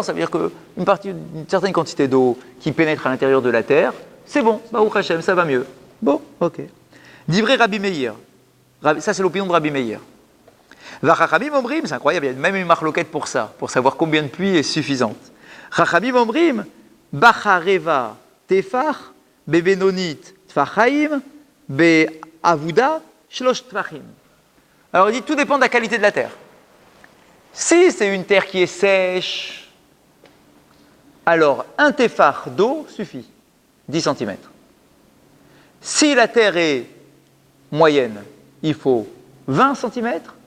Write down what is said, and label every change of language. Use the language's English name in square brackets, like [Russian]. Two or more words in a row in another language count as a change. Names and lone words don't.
[French] Ça veut dire qu'une certaine quantité d'eau qui pénètre à l'intérieur de la terre, c'est bon, [Hebrew] ברוך השם, [French] ça va mieux. Bon, [Hebrew] ok. דברי רבי מאיר. [French] Ça, c'est l'opinion de Rabbi Meir. [Hebrew] וחכמים אומרים, [French] c'est incroyable, il y a même une marloquette pour ça, pour savoir combien de pluie est suffisante. [Hebrew] חכמים אומרים, בחרבה טפח בבינונית טפחיים בעבודה שלשה טפחים. [French] Alors, il dit, tout dépend de la qualité de la terre. Si c'est une terre qui est sèche, alors un tefach d'eau suffit, 10 cm. Si la terre est moyenne, il faut 20 cm.